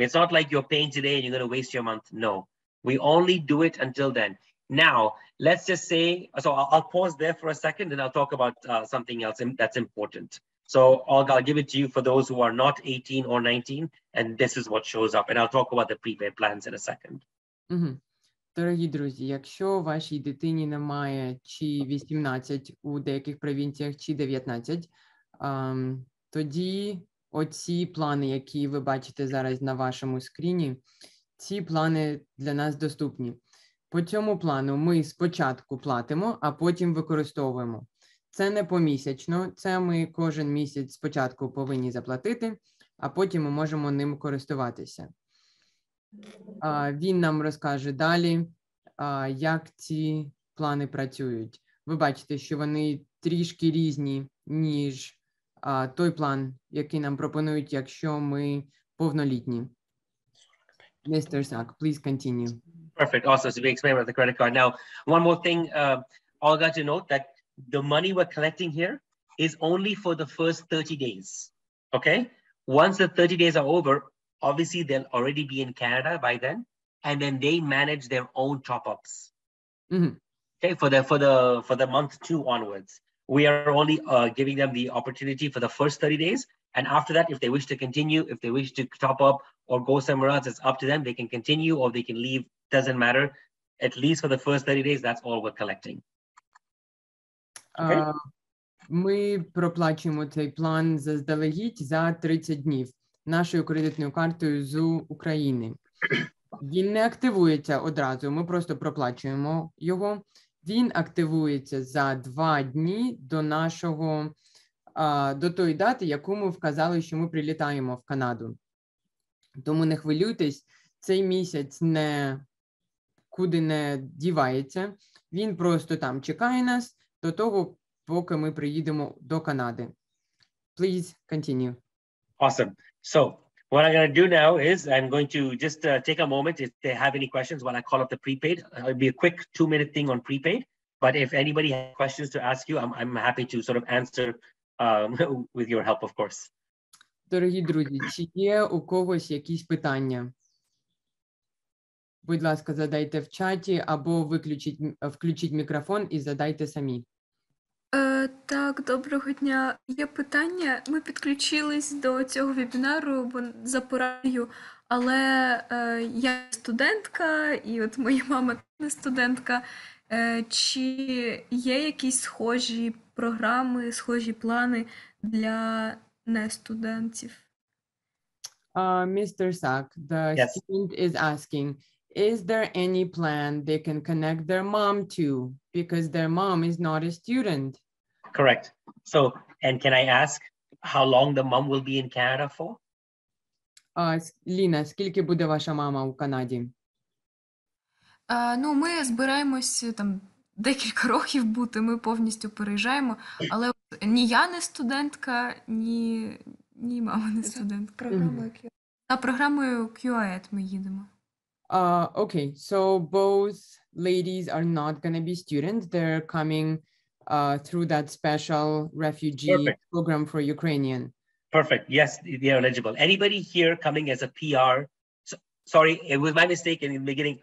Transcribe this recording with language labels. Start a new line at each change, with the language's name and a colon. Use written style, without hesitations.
English: It's not like you're paying today and you're going to waste your month. No, we only do it until then. Now, let's just say, so I'll pause there for a second and I'll talk about something else that's important. So Olga, I'll give it to you for those who are not 18 or 19, and this is what shows up. And I'll talk about the prepaid plans in a second. Mm-hmm.
Ukrainian: Дорогі друзі, якщо вашій дитині немає чи 18 у деяких провінціях, чи 19, тоді оці плани, які ви бачите зараз на вашому скріні, ці плани для нас доступні. По цьому плану ми спочатку платимо, а потім використовуємо. Це не помісячно, це ми кожен місяць спочатку повинні заплатити, а потім ми можемо ним користуватися. Він нам розкаже далі, як ці плани працюють. Ви бачите, що вони трішки різні, ніж той план, який нам пропонують, якщо ми повнолітні.
English: Mr. Sack, please continue. Perfect. Awesome. So we explained about the credit card. Now, one more thing, Olga, to note that the money we're collecting here is only for the first 30 days. Okay? Once the 30 days are over, obviously they'll already be in Canada by then, and then they manage their own top-ups. Okay, for the month 2 onwards. We are only giving them the opportunity for the first 30 days. And after that, if they wish to continue, if they wish to top up or go somewhere else, it's up to them. They can continue or they can leave, doesn't matter. At least for the first 30 days, that's all we're collecting. Okay?
Ukrainian: Ми проплачуємо цей план заздалегідь за 30 днів нашою кредитною картою з України. Він не активується одразу, ми просто проплачуємо його. Він активується за 2 дні до нашого, до тої дати, яку ми вказали, що ми прилітаємо в Канаду. Тому не хвилюйтесь, цей місяць куди не дівається. Він просто там чекає нас до того, поки ми приїдемо до Канади.
English: Please continue. Awesome. So what I'm going to do now is I'm going to just take a moment if they have any questions while I call up the prepaid. It'll be a quick 2-minute thing on prepaid. But if anybody has questions to ask you, I'm happy to sort of answer with your help, of course.
Ukrainian: Дорогі друзі, чи є у когось якісь питання? Будь ласка, задайте в чаті або включіть мікрофон і задайте самі. Так, доброго дня. Є питання. Ми підключились до цього вебінару за порадою, але я студентка, і от моя мама не студентка. Чи є якісь схожі програми, схожі плани для нестудентів?
English: Mr. Sak, the Yes. student is asking, is there any plan they can connect their mom to? Because their mom is not a student. Correct. So, and can I ask how long the mom will be in Canada for?
Ukrainian: Ліна, скільки буде ваша мама у Канаді? Ну, ми збираємось там декілька років бути, ми повністю переїжджаємо, але ні я не студентка, ні мама не студентка. Програмою QAED ми їдемо.
English: Okay, so both ladies are not going to be students. They're coming through that special refugee program for Ukrainian. Perfect. Yes, they're eligible. Anybody here coming as a PR? Sorry, it was my mistake in the beginning.